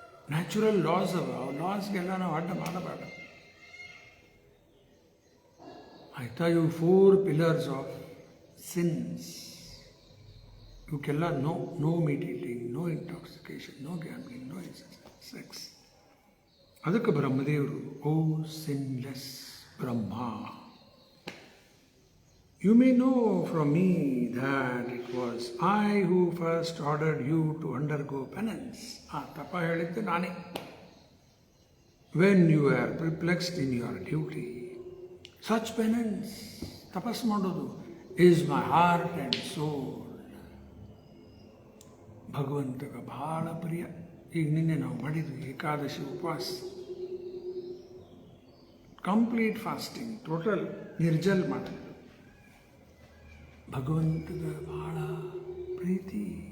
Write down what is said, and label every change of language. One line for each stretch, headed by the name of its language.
Kannada: Natural loss ಅವ, ಆ ಲಾಸ್ಗೆಲ್ಲ ನಾವು ಅಡ್ಡ ಮಾಡಬೇಡ. ಆಯ್ತಾ? ಇವು
English: 4 pillars of sins.
Kannada: ಇವಕ್ಕೆಲ್ಲ
English: No meat eating, no intoxication, no gambling, no sex.
Kannada: ಅದಕ್ಕೆ ಬ್ರಹ್ಮದೇವರು
English: O sinless Brahma, you may know from me that it was I who first ordered you to undergo penance.
Kannada: ತಪ ಹೇಳಿದ್ದು ನಾನೇ.
English: When you were perplexed in your duty, such penance,
Kannada: ತಪಸ್ ಮಾಡೋದು,
English: is my heart and soul.
Kannada: ಭಗವಂತಗೆ ಬಹಳ ಪ್ರಿಯ. ಈಗ ನಿನ್ನೆ ನಾವು ಮಾಡಿದ್ವಿ ಏಕಾದಶಿ ಉಪವಾಸ, ಕಂಪ್ಲೀಟ್ ಫಾಸ್ಟಿಂಗ್, ಟೋಟಲ್ ನಿರ್ಜಲ್ ಮಾಡಿದ್ರು. ಭಗವಂತಗೆ ಬಹಳ ಪ್ರೀತಿ.